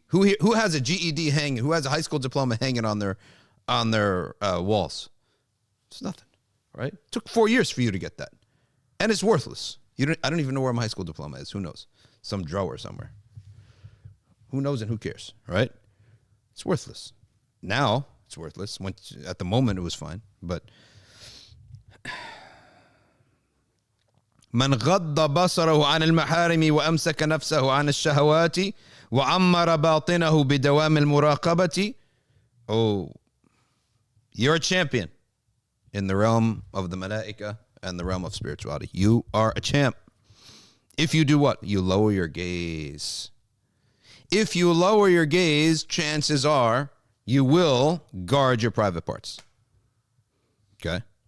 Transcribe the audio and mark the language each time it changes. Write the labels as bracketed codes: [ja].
[en] Who has a GED hanging? Who has a high school diploma hanging on their walls? It's nothing, right? It took 4 years for you to get that. And it's worthless. I don't even know where my high school diploma is. Who knows? Some drawer somewhere. Who knows and who cares, right? It's worthless. Now it's worthless. At the moment it was fine, but [ar] من غض بصره عن المحارم وأمسك نفسه عن الشهوات وعمر باطنه بدوام المراقبة. [en] Oh, you're a champion in the realm of the malaika and the realm of spirituality. You are a champ. If you do what? You lower your gaze. If you lower your gaze, chances are you will guard your private parts. Okay?